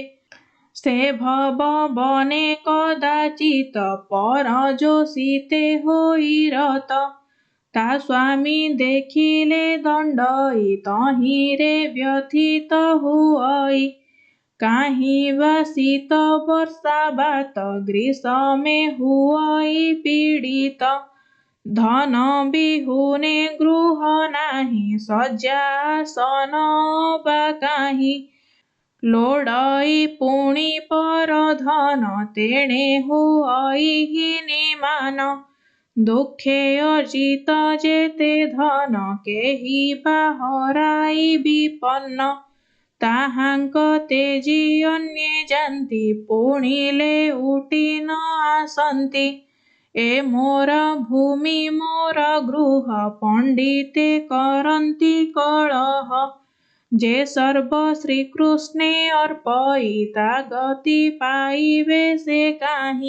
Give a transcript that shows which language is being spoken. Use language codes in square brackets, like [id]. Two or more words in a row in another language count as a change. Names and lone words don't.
[or] ସେ ଭବ ବନେ କଦାଚିତ ପର ଯୋଷିତେ ହୋଇ ରତ ତା ସ୍ୱାମୀ ଦେଖିଲେ ଦଣ୍ଡଇ ତହିରେ ବ୍ୟଥିତ ହୁଇ କାହିଁ ବା ଶୀତ ବର୍ଷା ବାତ ଗ୍ରୀଷ୍ମେ ହୁଇ ପୀଡ଼ିତ ଧନ ବିହୁନେ ଗୃହ ନାହିଁ ଶଯ୍ୟାସନ ବା କାହିଁ ଲୋଡ଼ଇ ପୁଣି ପର ଧନ ତେଣେ ହୁଇ ହୀନିମାନ ଦୁଃଖେ ଅର୍ଜିତ ଯେତେ ଧନ କେହି ବା ହରାଇ ବିପନ୍ନ ତାହାଙ୍କ ତେଜି ଅନ୍ୟେ ଯାନ୍ତି, ପୁଣିଲେ ଉଠି ନ ଆସନ୍ତି। ଏ ମୋର ଭୂମି ମୋର ଗୃହ, ପଣ୍ଡିତେ କରନ୍ତି କଳହ। ଯେ ସର୍ବ ଶ୍ରୀକୃଷ୍ଣେ ଅର୍ପଇ, ତା ଗତି ପାଇବେ ସେ କାହିଁ।